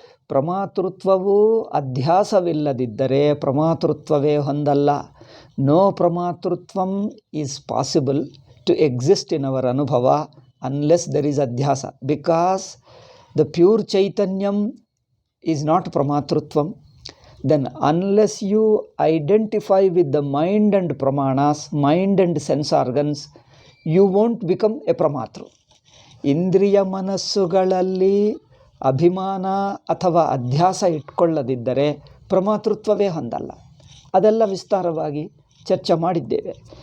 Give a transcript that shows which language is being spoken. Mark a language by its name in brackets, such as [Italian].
[Kannada] ಪ್ರಮಾತೃತ್ವವು ಅಧ್ಯಾಸವಿಲ್ಲದಿದ್ದರೆ ಪ್ರಮಾತೃತ್ವವೇ ಹೊಂದಲ್ಲ. [English] No ಪ್ರಮಾತೃತ್ವಂ is possible to exist in our ಅನುಭವ unless there is ಅಧ್ಯಾಸ. Because the pure ಚೈತನ್ಯಂ is not ಪ್ರಮಾತೃತ್ವಂ. Then unless you identify with the mind and pramanas, mind and sense organs, you won't become a pramatru. [Kannada] ಇಂದ್ರಿಯ ಮನಸ್ಸುಗಳಲ್ಲಿ ಅಭಿಮಾನ ಅಥವಾ ಅಧ್ಯಾಸ ಇಟ್ಕೊಳ್ಳದಿದ್ದರೆ ಪ್ರಮಾತೃತ್ವವೇ ಹೊಂದಲ್ಲ. ಅದೆಲ್ಲ ವಿಸ್ತಾರವಾಗಿ ಚರ್ಚೆ ಮಾಡಿದ್ದೇವೆ.